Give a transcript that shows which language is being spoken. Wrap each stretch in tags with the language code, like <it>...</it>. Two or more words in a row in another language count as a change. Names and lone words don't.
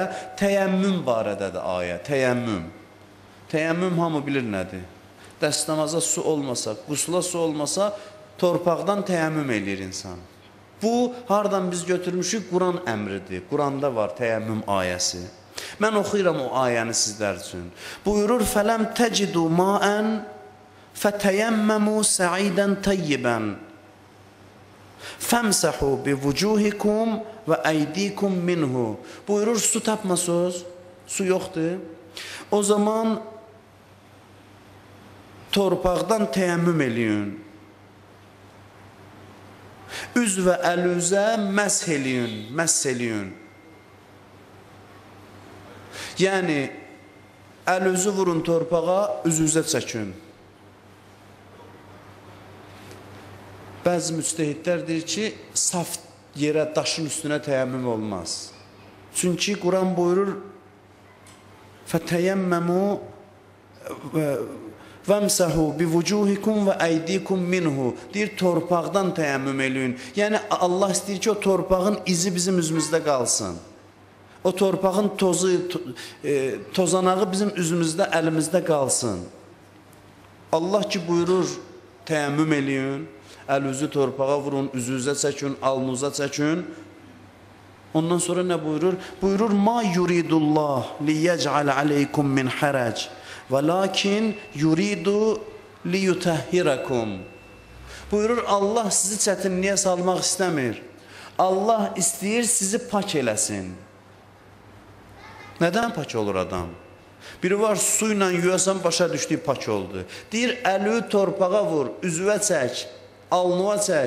<az>Təyəmmüm barədədir ayə, təyəmmüm. Təyəmmüm hamı bilir nədir? Dəstəmaza su olmasa, qusla su olmasa, torpaqdan təyəmmüm eləyir insan. Bu, hardan biz götürmüşük? Quran əmridir. Quranda var təyəmmüm ayəsi. Mən oxuyuram o ayəni sizlər üçün. Buyurur,</az> <ar>فَلَمْ تَجِدُوا مَاءً فَتَيَمَّمُوا سَعِيدًا طَيِّبًا فَمْسَحُوا بِوُجُوهِكُمْ وَأَيْدِيكُمْ مِنْهُ.</ar> <az>Buyurur, su tapmasınız, su yoxdur. O zaman torpaqdan təyəmmüm eləyin. Üz və əlüzə məsh eləyin. Yəni, əlüzü vurun torpağa, üzünüzə çəkin. Bəzi müctəhidlər deyir ki, saf yerə, daşın üstünə təyəmmüm olmaz. Çünki Quran buyurur,</az> <ar>فَتَيَمَّمُوا وَمْسَحُوا بِوُجُوهِكُمْ وَأَيْدِيكُمْ مِنْهُ.</ar> <az>Deyir, torpaqdan təyəmmüm eləyin. Yəni, Allah istəyir ki, o torpağın izi bizim üzümüzdə qalsın. O torpağın tozu, tozanağı bizim üzümüzdə, əlimizdə qalsın. Allah ki, buyurur, təyəmmüm eləyin. Əlüzü torpağa vurun, üzünüzə çəkin, alnınıza çəkin. Ondan sonra nə buyurur? Buyurur,</az> <ar>مَا يُرِيدُ اللّٰهِ لِيَجْعَلَ عَلَيْكُمْ مِنْ حَرَجٍ وَلَكِنْ يُرِيدُ لِيُتَهِّرَكُمْ.</ar> <az>Buyurur, Allah sizi çətinliyə salmaq istəmir. Allah istəyir sizi pak eləsin. Nədən pak olur adam? Biri var, su ilə yuyasan başa düşdüyü pak oldu. Deyir, əli torpağa vur, üzvə çək, alnıva çək.</az>